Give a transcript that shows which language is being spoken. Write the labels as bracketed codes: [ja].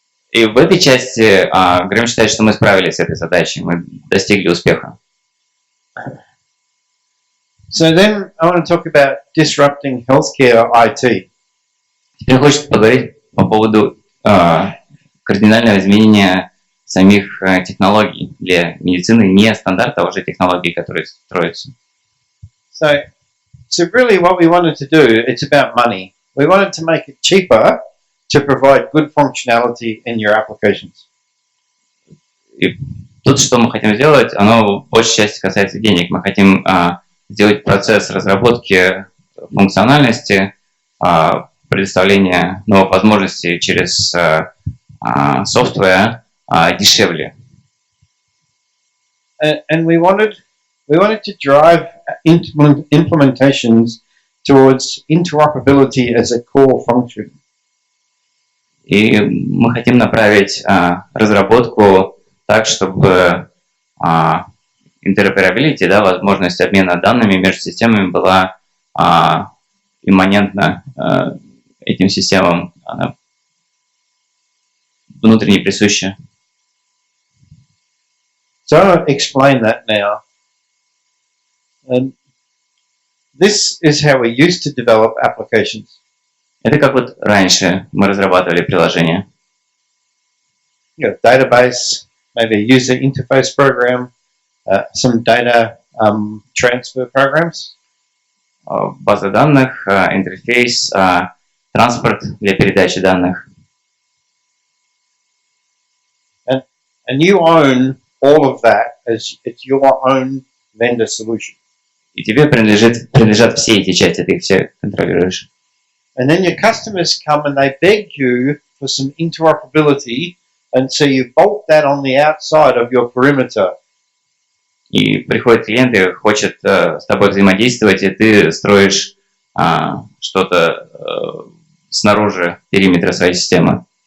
[ru] И в этой части Грэм считает, что мы справились с этой задачей, мы достигли успеха. [en] So then I want to talk about disrupting healthcare IT. [ru] Теперь хочется поговорить по поводу кардинального изменения самих технологий для медицины, не стандарта, а уже технологий, которые строятся. [en] So really what we wanted to do, it's about money. We wanted to make it cheaper to provide good functionality in your applications. [ru] И тут, что мы хотим сделать, оно в большей части касается денег. Мы хотим сделать процесс разработки функциональности, предоставления новых возможностей через software дешевле. [en] And we wanted to drive implementations towards interoperability as a core function. [ru] И мы хотим направить разработку так, чтобы interoperability, да, возможность обмена данными между системами была имманентна этим системам, она внутренне присуща. [en] So I'll explain that now. And this is how we used to develop applications. [ru] Это как вот раньше мы разрабатывали приложения. [en] You know, database, maybe a user interface program, some data transfer programs. [ru] База данных, интерфейс, транспорт для передачи данных. [en] And you own all of that as it's your own vendor solution. [ru] И тебе принадлежат все эти части, ты их все контролируешь. [en] And then your customers come and they beg you for some interoperability, and so you bolt that on the outside of your perimeter. [ru] И приходит клиент и хочет с тобой взаимодействовать, и ты строишь что-то снаружи периметра своей системы.